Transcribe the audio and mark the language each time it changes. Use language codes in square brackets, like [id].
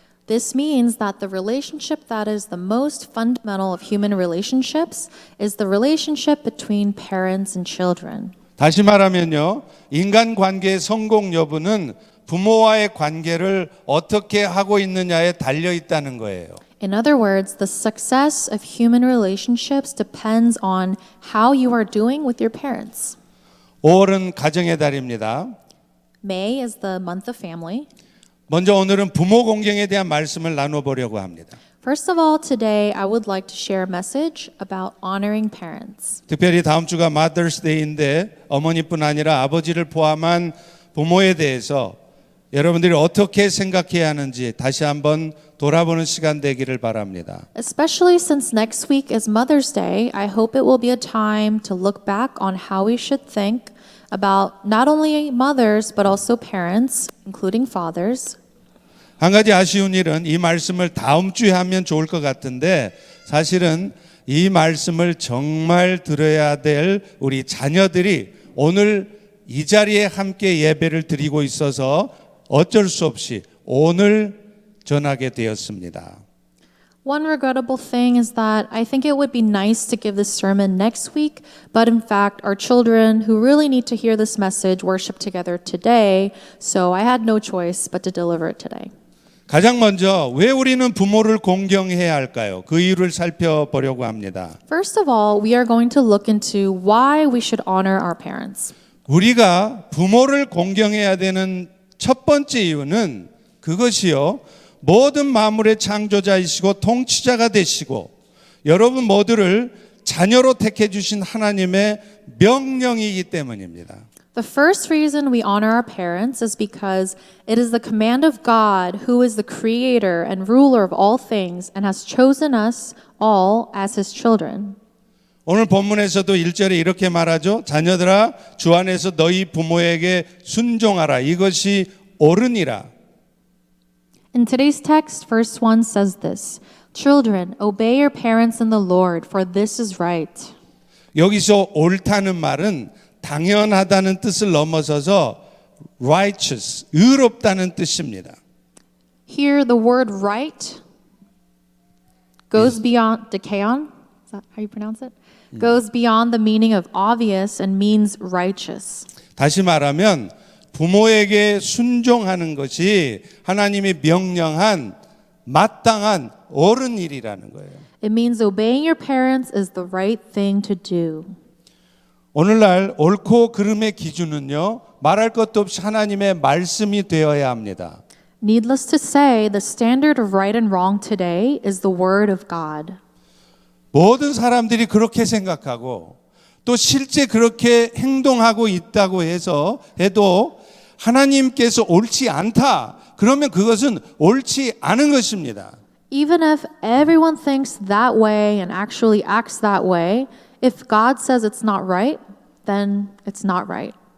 [en] This means that the relationship that is the most fundamental of human relationships is the relationship between parents and children. [ko] 다시 말하면요, 인간 관계의 성공 여부는 부모와의 관계를 어떻게 하고 있느냐에 달려 있다는 거예요. [en] In other words, the success of human relationships depends on how you are doing with your parents. [ko] 5월은 가정의 달입니다. [en] May is the month of family. [ko] 먼저 오늘은 부모 공경에 대한 말씀을 나눠보려고 합니다. [en] First of all, today I would like to share a message about honoring parents. [ko] 특별히 다음 주가 Mother's Day인데 어머니뿐 아니라 아버지를 포함한 부모에 대해서 여러분들이 어떻게 생각해야 하는지 다시 한번 돌아보는 시간 되기를 바랍니다. [en] Especially since next week is Mother's Day, I hope it will be a time to look back on how we should think about not only mothers but also parents, including fathers. [ko] 한 가지 아쉬운 일은 이 말씀을 다음 주에 하면 좋을 것 같은데 사실은 이 말씀을 정말 들어야 될 우리 자녀들이 오늘 이 자리에 함께 예배를 드리고 있어서 어쩔 수 없이 오늘 전하게 되었습니다. [en] One regrettable thing is that I think it would be nice to give this sermon next week, but in fact, our children who really need to hear this message worship together today, so I had no choice but to deliver it today. [ko] 가장 먼저 왜 우리는 부모를 공경해야 할까요? 그 이유를 살펴보려고 합니다. [en] First of all, we are going to look into why we should honor our parents. [ko] 우리가 부모를 공경해야 되는 첫 번째 이유는 그것이요, 모든 만물의 창조자이시고 통치자가 되시고 여러분 모두를 자녀로 택해 주신 하나님의 명령이기 때문입니다. [en] The first reason we honor our parents is because it is the command of God, who is the creator and ruler of all things and has chosen us all as his children. [ko] 오늘 본문에서도 1절에 이렇게 말하죠. 자녀들아, 주 안에서 너희 부모에게 순종하라. 이것이 옳으니라. [en] In today's text, verse 1 says this: Children, obey your parents in the Lord, for this is right. [ko] 여기서 옳다는 말은 당연하다는 뜻을 넘어서서 righteous, 의롭다는 뜻입니다. [en] Here, the word right goes beyond dikaon. Is that how you pronounce it? Goes beyond the meaning of obvious and means righteous. [ko] 다시 말하면 부모에게 순종하는 것이 하나님이 명령한 마땅한 옳은 일이라는 거예요. [en] It means obeying your parents is the right thing to do. [ko] 오늘날 옳고 그름의 기준은요, 말할 것도 없이 하나님의 말씀이 되어야 합니다. [en] Needless to say, the standard of right and wrong today is the Word of God. [ko] 모든 사람들이 그렇게 생각하고 또 실제 그렇게 행동하고 있다고 해도 하나님께서 옳지 않다. 그러면 그것은 옳지 않은 것입니다. [en] Even if everyone thinks that way and actually acts that way, if God says it's not right, then it's not right.